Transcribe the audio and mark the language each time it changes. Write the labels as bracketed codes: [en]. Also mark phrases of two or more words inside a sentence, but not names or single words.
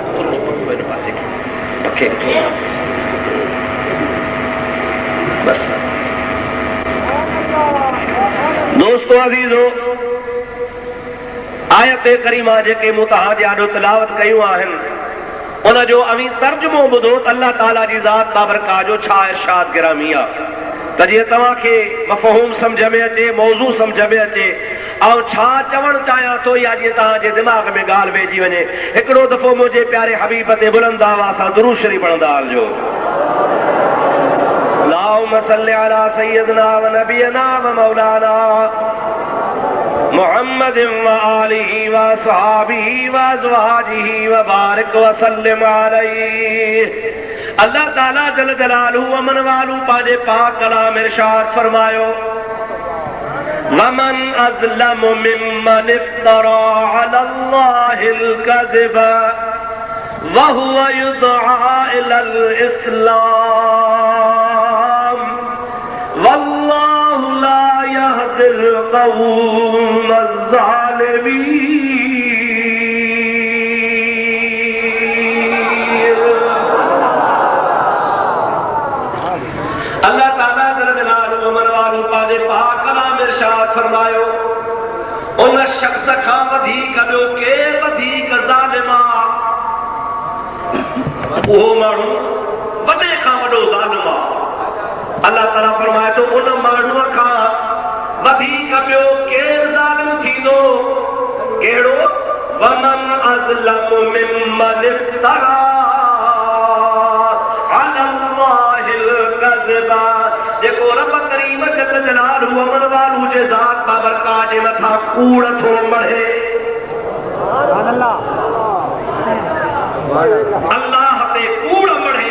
[sd] दोस्तो अज़ीज़ो, आयत करीमा जेके मूं तव्हांजे आॾो तिलावत कयूं आहिनि उन जो अवी तर्जुमो ॿुधो त अल्लाह ताला जी ज़ात बाबरकात जो छा इरशाद गिरामी आहे त जीअं तव्हांखे मफ़हूम सम्झ में अचे, मौज़ू सम्झ में अचे ऐं छा चवणु चाहियां थो या जीअं तव्हांजे दिमाग़ में ॻाल्हि वेहिजी वञे। हिकिड़ो दफ़ो मुंहिंजे प्यारे हबीब ते बुलंद आवाज़ सां दुरूद शरीफ़ पढ़ंदा हलिजो। [ar] اللهم صل على سيدنا ونبينا ومولانا محمد وآله وصحبه وأزواجه وبارك وسلم عليه. [sd] अल्लाह ताला [ar] جل جلاله [sd] अमन वालू पंहिंजे पाक कलाम इरशाद फरमायो [ar] ومن أظلم ممن افترى على الله الكذب وهو يدعى إلى الإسلام والله لا يهدي القوم الظالمين. [sd] अल्लाह ताला [ar] جل جلاله [sd] अमन वालू पंहिंजे पाक कलाम इरशाद फरमायो उन शख्स खां वधीक ॿियो केरु वधीक ज़ालिम आहे। उहो माण्हू वॾे खां वॾो ज़ालिम आहे। अल्लाह ताला फरमाए थो उन माण्हूअ खां वधीक ॿियो केरु ज़ालिम थींदो। कहिड़ो? [ar] ومن أظلم ممن افترى على الله الكذب. [sd] जेको रब करीम [ar] جل جلاله [sd] अमन वालू जे ज़ात बाबरकात जे मथां कूड़ थो मढ़े। अल्लाह ते कूड़ मढ़े।